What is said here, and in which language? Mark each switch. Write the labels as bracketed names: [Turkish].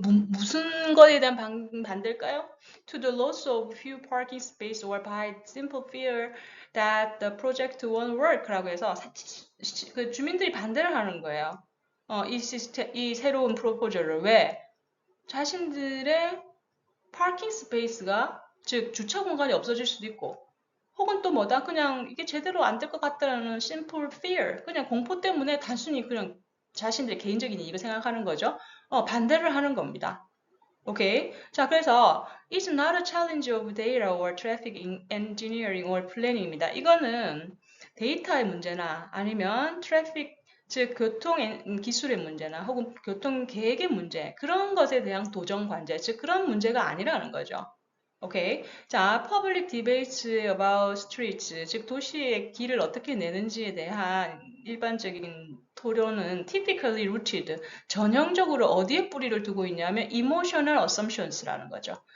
[Korean] 무슨 거에 대한 반대일까요? [English] To the loss of few parking space or by simple fear that the project won't work [Korean] 라고 해서 그 주민들이 반대를 하는 거예요. 이 새로운 프로포저를 왜? 자신들의 파킹 스페이스가 즉 주차 공간이 없어질 수도 있고 혹은 또 뭐다? 그냥 이게 제대로 안 될 것 같다라는 simple fear, 그냥 공포 때문에 단순히 그냥 자신들의 개인적인 이익을 생각하는 거죠. 반대를 하는 겁니다. 오케이. 자, 그래서 [English] it's not a challenge of data or traffic engineering or planning입니다. [Korean] 이거는 데이터의 문제나 아니면 트래픽, 즉 교통 기술의 문제나 혹은 교통 계획의 문제, 그런 것에 대한 도전 관제, 즉 그런 문제가 아니라는 거죠. 오케이. 자, [English] public debates about streets, [Korean] 즉 도시의 길을 어떻게 내는지에 대한 일반적인 토론은 [English] typically rooted, [Korean] 전형적으로 어디에 뿌리를 두고 있냐면 [English] emotional assumptions [Korean] 라는 거죠.